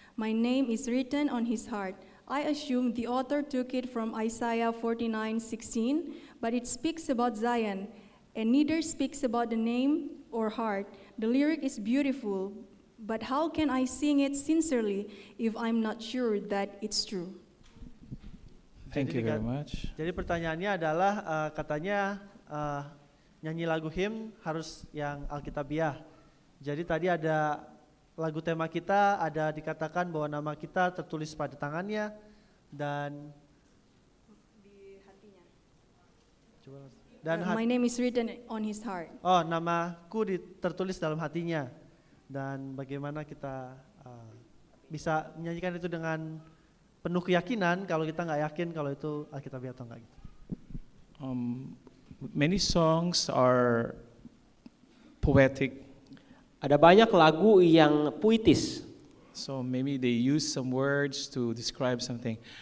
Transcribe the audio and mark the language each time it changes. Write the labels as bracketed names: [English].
[English] My name is written on his heart. I assume the author took it from Isaiah 49:16, but it speaks about Zion, and neither speaks about the name or heart. The lyric is beautiful, but how can I sing it sincerely if I'm not sure that it's true? Thank you very much. [Indonesian] Jadi pertanyaannya adalah katanya nyanyi lagu hymn harus yang Alkitabiah. Jadi tadi ada lagu tema kita, ada dikatakan bahwa nama kita tertulis pada tangannya dan Di hatinya. Dan [English] My name is written on his heart. [Indonesian] oh, namaku tertulis dalam hatinya. Dan bagaimana kita bisa menyanyikan itu dengan penuh keyakinan kalau kita nggak yakin kalau itu Alkitabiah atau enggak gitu. [English] Many songs are poetic. [Indonesian] Ada banyak lagu yang puitis. [English] So maybe they use some words to describe something.